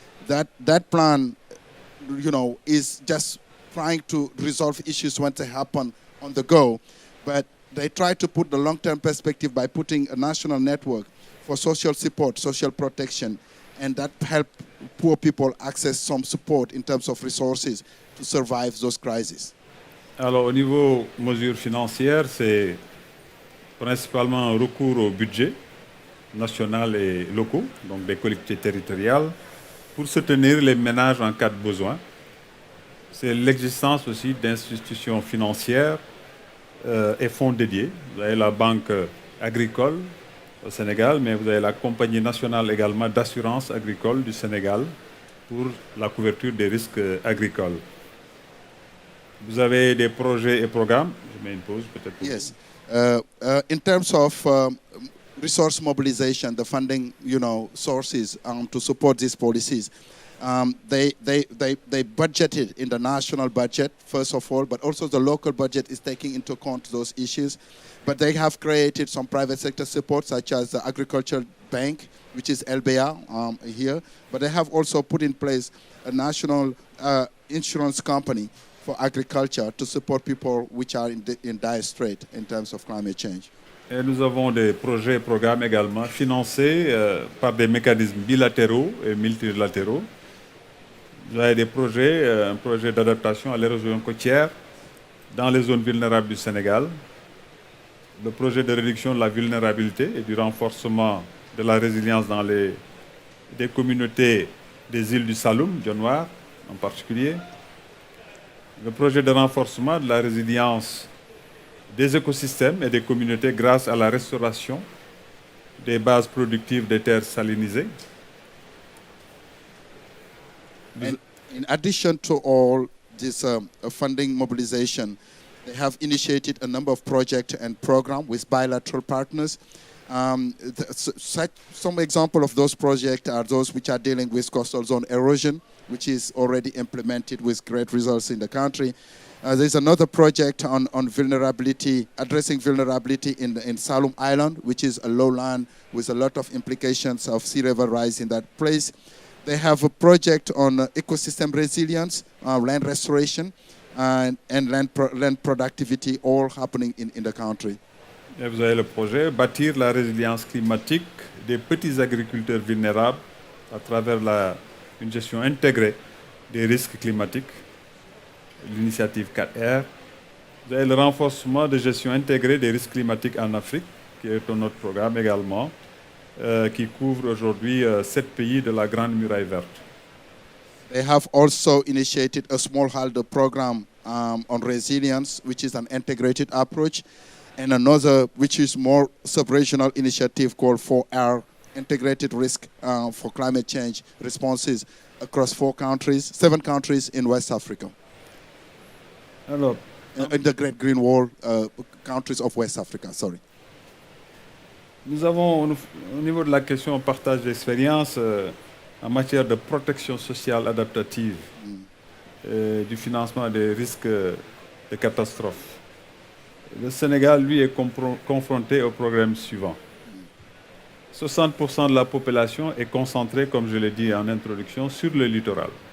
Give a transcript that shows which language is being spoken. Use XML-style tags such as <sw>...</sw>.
<en>That plan, is just trying to resolve issues when they happen on the go, but they try to put the long-term perspective by putting a national network for social support, social protection, and that help poor people access some support in terms of resources to survive those crises.</en> <fr>Alors, au niveau mesures financières, c'est principalement un recours au budget national et locaux, donc des collectivités territoriales, pour soutenir les ménages en cas de besoin. C'est l'existence aussi d'institutions financières et fonds dédiés. Vous avez la Banque agricole au Sénégal, mais vous avez la Compagnie nationale également d'assurance agricole du Sénégal pour la couverture des risques agricoles. Vous avez des projets et programmes. Je mets une pause peut-être.</fr> <en>Yes. In terms of resource mobilization, the funding, sources to support these policies, they budgeted in the national budget, first of all, but also the local budget is taking into account those issues. But they have created some private sector support, such as the Agricultural Bank, which is LBA here. But they have also put in place a national insurance company for agriculture to support people which are in dire strait in terms of climate change.</en> <fr>Et nous avons des projets et programmes également financés par des mécanismes bilatéraux et multilatéraux. Vous avez des projets, un projet d'adaptation à l'érosion côtière dans les zones vulnérables du Sénégal, le projet de réduction de la vulnérabilité et du renforcement de la résilience dans des communautés des îles du Saloum, du Noir en particulier, le projet de renforcement de la résilience des écosystèmes et des communautés grâce à la restauration des bases productives des terres salinisées.</fr> <en>And in addition to all this funding mobilization, they have initiated a number of projects and programs with bilateral partners. Some example of those projects are those which are dealing with coastal zone erosion, which is already implemented with great results in the country. There's another project on vulnerability, addressing vulnerability in Salum Island, which is a lowland with a lot of implications of sea level rise in that place. They have a project on ecosystem resilience, land restoration, and land productivity, all happening in the country.</en> <fr>Et vous avez le projet bâtir la résilience climatique des petits agriculteurs vulnérables à travers une gestion intégrée des risques climatiques, l'initiative 4R. Vous avez le renforcement de gestion intégrée des risques climatiques en Afrique, qui est un autre programme également, qui couvre aujourd'hui 7 pays de la Grande Muraille Verte.</fr> <en>They have also initiated a smallholder program on resilience, which is an integrated approach, and another which is more sub-regional initiative called 4R, integrated risk for climate change responses across 7 countries in West Africa.</en> <fr>Alors,</fr> <en>In the Great Green Wall countries of West Africa, sorry.</en> <fr>nous avons, au niveau de la question partage d'expérience, en matière de protection sociale adaptative, du financement des risques de catastrophes. Le Sénégal, lui, est confronté au problème suivant. 60% de la population est concentrée, comme je l'ai dit en introduction, sur le littoral.</fr>